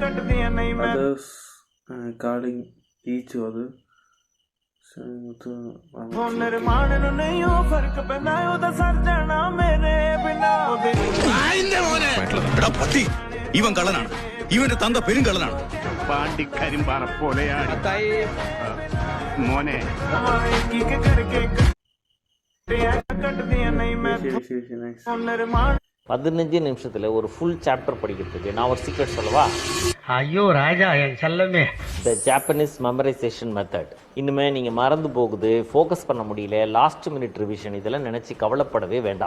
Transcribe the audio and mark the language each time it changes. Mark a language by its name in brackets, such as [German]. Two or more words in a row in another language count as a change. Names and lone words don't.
[English] others calling each other. [Malayalam] ഇവൻ കള്ളനാണ്, ഇവന്റെ തന്ത പെരുങ്കള്ളനാണ്. പാണ്ടിക്കരിമ്പാറ പോലെയാണ് മോനെ. [English] Next. [Tamil] 15 நிமிஷத்தில் ஒரு [English] full chapter [Tamil] படிக்கிறதுக்கு நான் ஒரு சீக்ரெட் சொல்லவா? ஐயோ ராஜா, என் செல்லமே. [English] The Japanese memorization method. [Tamil] இனிமேல் நீங்கள் மறந்து போகுது, ஃபோக்கஸ் பண்ண முடியல, [English] last minute revision [Tamil] இதெல்லாம் நினச்சி கவலைப்படவே வேண்டாம்.